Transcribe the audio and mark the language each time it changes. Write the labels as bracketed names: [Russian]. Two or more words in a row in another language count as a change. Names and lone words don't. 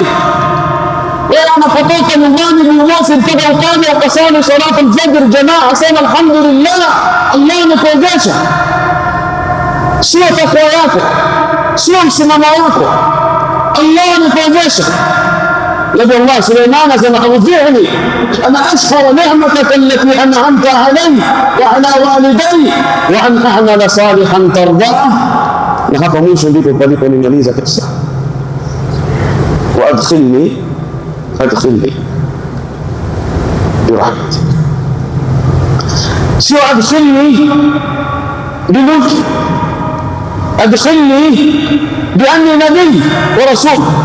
[Swahili] Wewe unapotoka nyumbani Jumamosi mpaka ukaja ukasali [Arabic] صلاة الفجر [Swahili] jamaa, sema alhamdulillah, Allah amekuwezesha. Sio takwa yako, sio msimamo wako, Allah amekuwezesha. Nabii Allah Suleiman asema [Arabic] أوزعني أن أشكر نعمتك التي أنعمت علي وعلى والدي وأن أعمل صالحا ترضاه. [Swahili] Na hapa mwisho ndipo paliponimaliza kabisa. [Arabic] وأدخلني برحمتك, sio أدخلني بملك, أدخلني بأني نبي ورسول.